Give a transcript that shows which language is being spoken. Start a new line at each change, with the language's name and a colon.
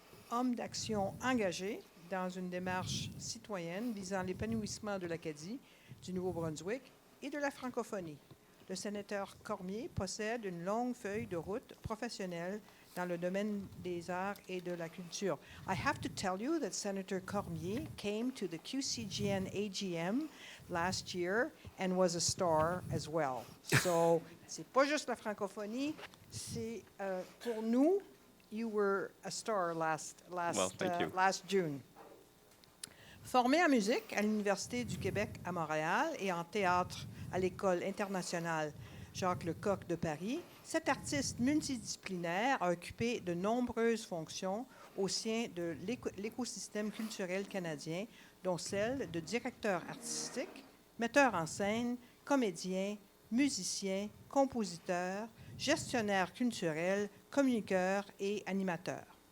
French: Homme d'action engagé dans une démarche citoyenne visant l'épanouissement de l'Acadie, du Nouveau-Brunswick et de la francophonie. Le sénateur Cormier possède une longue feuille de route professionnelle dans le domaine des arts et de la culture.
English: I have to tell you that Senator Cormier came to the QCGN AGM last year and was a star as well.
French: So, c'est pas juste la francophonie, c'est pour nous,
English: you were a star last June.
French: Formé en musique à l'Université du Québec à Montréal et en théâtre à l'École internationale Jacques-Lecoq de Paris, cet artiste multidisciplinaire a occupé de nombreuses fonctions au sein de l'écosystème culturel canadien, dont celle de directeur artistique, metteur en scène, comédien, musicien, compositeur, gestionnaire culturel, communiqueur et animateur.